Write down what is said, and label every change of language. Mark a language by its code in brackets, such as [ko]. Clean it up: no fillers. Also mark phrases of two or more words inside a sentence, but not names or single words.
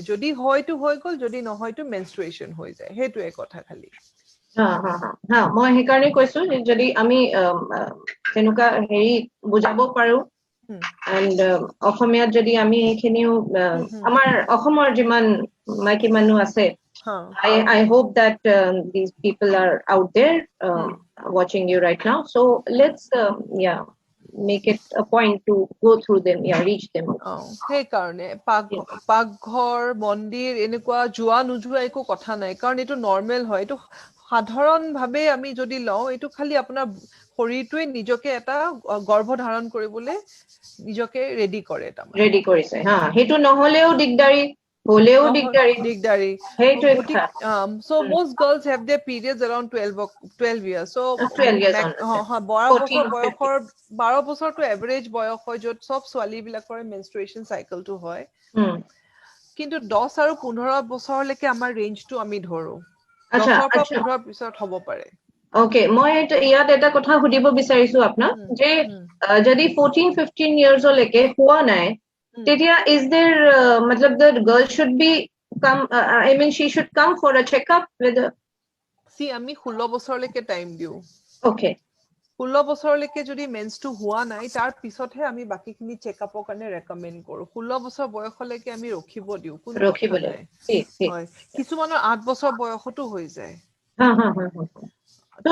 [as] যদি হয়তো হৈ গ'ল, যদি নহয়তো মেনষ্ট্ৰুৱেশ্যন হৈ যায়, সেইটোৱে কথা খালি। হা মই সেইকাৰণে কৈছো যে যদি আমি তেনেকুৱা হেৰি বুজাব পাৰো এণ্ড অসমীয়াত যদি আমি সেইখিনিও আমাৰ অসমৰ যিমান মাইকী মানুহ আছে [en] I hope that these people are out there watching you right now. So let's, yeah, make it a point to go through them, yeah, reach them. [as] সেইকাৰণে Yeah. পাকঘৰ, মন্দিৰ এনেকুৱা যোৱা নোযোৱা একো কথা নাই, কাৰণ এইটো নৰ্মেল হয়। এইটো সাধাৰণ ভাৱে আমি যদি লওঁ, এইটো খালি আপোনাৰ শৰীৰটোৱে নিজকে এটা গৰ্ভ ধাৰণ কৰিবলৈ নিজকে ৰেডি কৰে তাৰমানে। ৰেডি কৰিছে হা, সেইটো নহলেও দিগদাৰি, হলেও দিগদাৰি। সেইটোৱে কথা। [en] গতিকে so most girls have their periods around 12 years. So 12 years on, 14 or 15. [as] 12 বছৰটো এভাৰেজ বয়স হয় য'ত চব ছোৱালী বিলাকৰ [en] menstruation cycle [as] হয়। কিন্তু 10 আৰু 15 বছৰলৈকে আমাৰ ৰেঞ্জটো আমি ধৰো, 10ৰ পৰা 15 পিছত হ'ব পাৰে। ওকে, মই ইয়াত এটা কথা সুধিব বিচাৰিছো আপোনাক যে যদি 14-15 ইয়াৰ্ছলৈকে হোৱা নাই [en] Tetia, is there, matlab the girl should be come, I mean, she should come for a checkup with a, See, [as] আমি 16 বছৰলৈকে টাইম দিওঁ। okay, 16 বছৰলৈকে যদি মেন্সটো হোৱা নাই তাৰ পিছতহে আমি বাকীখিনি চেকআপৰ কাৰণে ৰেকমেণ্ড কৰো। 16 বছৰ বয়সলৈকে আমি ৰখিব দিওঁ, কোনো কথা ৰখিবলৈ নাই। ঠিক ঠিক হয়, কিছুমানৰ 8 বছৰ বয়সতো হৈ যায়। হা হা হা হা তো